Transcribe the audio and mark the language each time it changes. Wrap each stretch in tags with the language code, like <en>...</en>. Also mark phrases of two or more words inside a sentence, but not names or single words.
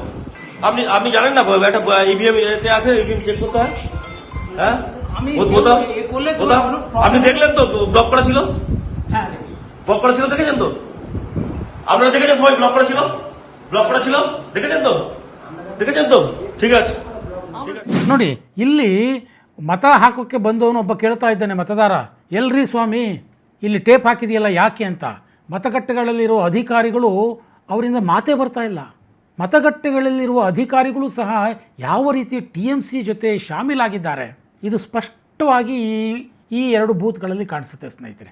<bn>আপনি আপনি জানেন না একটা ইভিএম এতে আছে, ইভিএম চেক করতে হয়। হ্যাঁ বোতাম বোতাম আপনি দেখলেন তো ব্লক করা ছিল, ব্লক করা ছিল, দেখেছেন তো আপনারা, দেখেছেন সবাই ব্লক করা ছিল, ব্লক করা ছিল, দেখেছেন তো, দেখেছেন তো, ঠিক আছে।</bn> <kn>ನೋಡಿ, ಇಲ್ಲಿ ಮತ ಹಾಕೋಕ್ಕೆ ಬಂದವನು ಒಬ್ಬ ಕೇಳ್ತಾ ಇದ್ದಾನೆ, ಮತದಾರ, ಎಲ್ರಿ ಸ್ವಾಮಿ ಇಲ್ಲಿ ಟೇಪ್ ಹಾಕಿದೆಯಲ್ಲ ಯಾಕೆ ಅಂತ. ಮತಗಟ್ಟೆಗಳಲ್ಲಿರುವ ಅಧಿಕಾರಿಗಳು ಅವರಿಂದ ಮಾತೇ ಬರ್ತಾ ಇಲ್ಲ. ಮತಗಟ್ಟೆಗಳಲ್ಲಿರುವ ಅಧಿಕಾರಿಗಳು ಸಹ ಯಾವ ರೀತಿ TMC ಜೊತೆ ಶಾಮೀಲಾಗಿದ್ದಾರೆ ಇದು ಸ್ಪಷ್ಟವಾಗಿ ಈ 2 ಬೂತ್ಗಳಲ್ಲಿ ಕಾಣಿಸುತ್ತೆ ಸ್ನೇಹಿತರೆ.</kn>